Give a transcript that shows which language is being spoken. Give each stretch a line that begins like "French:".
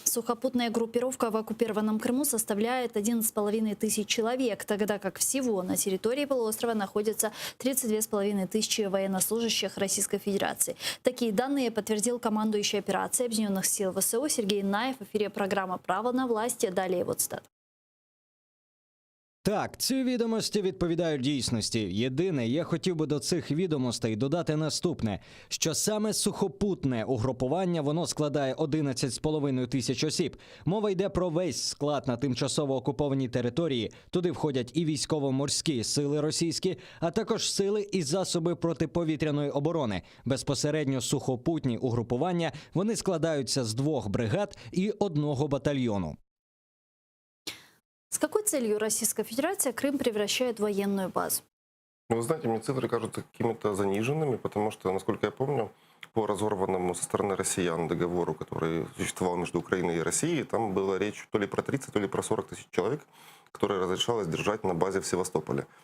Russian: Сухопутная группировка в оккупированном Крыму составляет 11,5 тысяч человек, тогда как всего на территории полуострова находится 32,5 тысячи военнослужащих Российской Федерации. Такие данные подтвердил командующий операцией Объединенных сил ВСУ Сергей Наев в эфире программы «Право на власть». Далее вот цитата.
Ukrainian: Так, ці відомості відповідають дійсності. Єдине, я хотів би до цих відомостей додати наступне, що саме сухопутне угрупування, воно складає 11,5 тисяч осіб. Мова йде про весь склад на тимчасово окупованій території. Туди входять і військово-морські сили російські, а також сили і засоби протиповітряної оборони. Безпосередньо сухопутні угрупування, вони складаються з 2 бригад і 1 батальйону.
Russian: С какой целью Российская Федерация Крым превращает в военную базу? Ну, вы знаете, мне цифры кажутся какими-то заниженными, потому что, насколько я помню, по разорванному со стороны россиян договору, который существовал между Украиной и Россией, там была речь то ли про 30, то ли про 40 тысяч человек, которые разрешалось держать на базе в Севастополе.